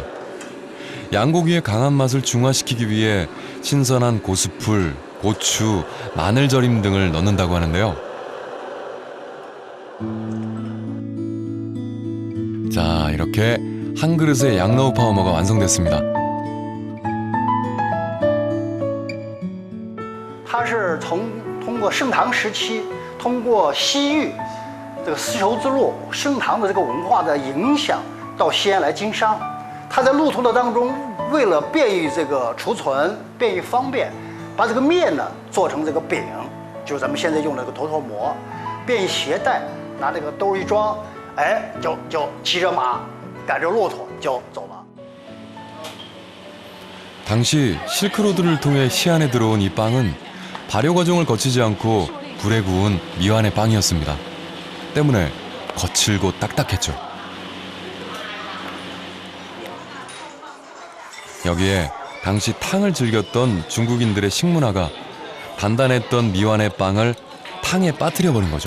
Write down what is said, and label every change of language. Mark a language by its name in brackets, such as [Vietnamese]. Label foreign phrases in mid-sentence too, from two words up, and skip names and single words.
[Korean] 양고기의 강한 맛을 중화시키기 위해 신선한 고수풀, 고추, 마늘절임 등을 넣는다고 하는데요. 자, 이렇게 한 그릇의 양로우 파오모가 완성됐습니다. [Chinese] 它是通过盛唐时期，通过西域这个丝绸之路盛唐的这个文化的影响，到西安来经商。它在路途的当中，为了便于这个储存，便于方便，把这个面呢做成这个饼，就是咱们现在用的这个头陀馍，便于携带，拿这个兜一装，哎，就骑着马，赶着骆驼就走了。 [Korean] 당시 실크로드를 통해 시안에 들어온 이 빵은 발효 과정을 거치지 않고 불에 구운 미완의 빵이었습니다. 때문에 거칠고 딱딱했죠. 여기에 당시 탕을 즐겼던 중국인들의 식문화가 단단했던 미완의 빵을 탕에 빠뜨려 버린 거죠.